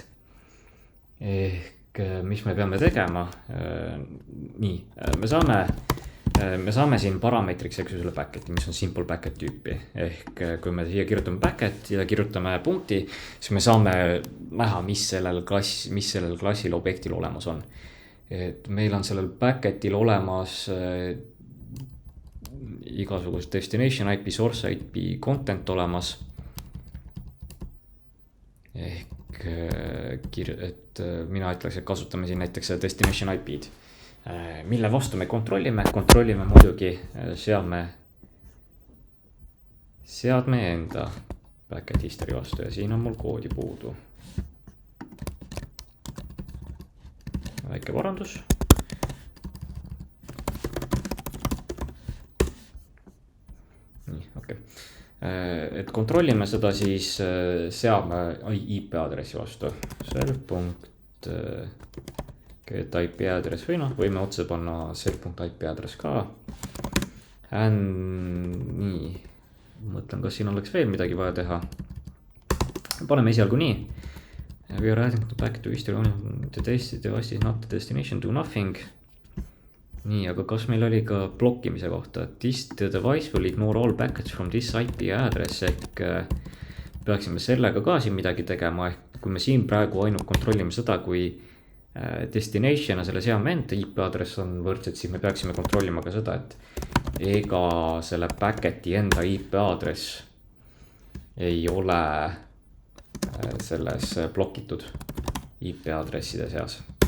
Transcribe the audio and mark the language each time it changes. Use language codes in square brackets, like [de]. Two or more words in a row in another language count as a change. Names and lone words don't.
[et] Ehk mis me peame tegema? Nii, me saame siin parameetriks selle packeti, mis on [en] simple packet [et] tüüpi. Ehk kui me siia kirjutame packet ja kirjutame punkti, siis me saame näha, mis sellel klassil objektil olemas on. Et meil on sellel packetil olemas igasugust [en] destination IP, source IP, content [et] olemas. Ehk et mina ütleks, et kasutame siin näiteks [en] destination IP-d. [et] Mille vastu me kontrollime muidugi seadme enda [en] packet history [et] vastu ja siin on mul koodi puudu. Väike parandus. Nii, okei. Et kontrollime seda siis seadme IP aadressi vastu. [en] Self.get IP address [et] või võime otse panna [en] self.IP address [et] ka. Nii, mõtlen, kas siin oleks veel midagi vaja teha. Paneme esialgu nii. [en] We are adding the packet to history only the device is not the destination, do nothing. [et] Nii, aga kas meil oli ka blokkimise kohta? [en] This device will ignore all packets from this IP address. [et] Ehk peaksime sellega ka siin midagi tegema. Ehk kui me siin praegu ainult kontrollime seda, kui destination ja selle seadme enda IP aadress on võrdsed, siis me peaksime kontrollima ka seda, et ega selle packeti enda IP aadress ei ole selles blokitud IP aadresside seas.